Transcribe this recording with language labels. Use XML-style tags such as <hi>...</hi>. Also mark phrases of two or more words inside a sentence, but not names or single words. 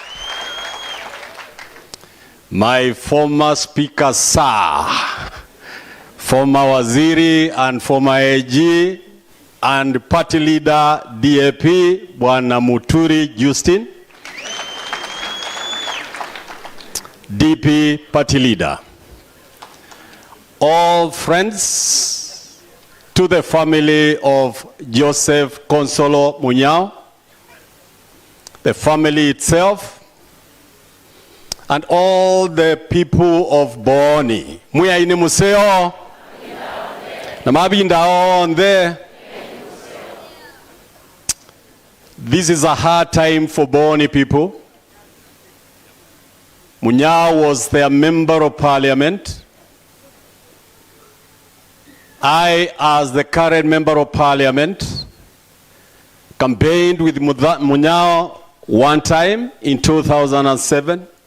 <en>my former speaker sir, former Waziri and former AG and party leader DAP Bwana Muturi Justin, DP party leader, all friends, to the family of Joseph Konzolo Munyao, the family itself, and all the people of Boni.</en> <kam>Muya ini museo, na mabinda onde.</kam> <en>This is a hard time for Boni people. Munyao was their member of parliament. I, as the current member of parliament, campaigned with Munyao one time in 2007.</en>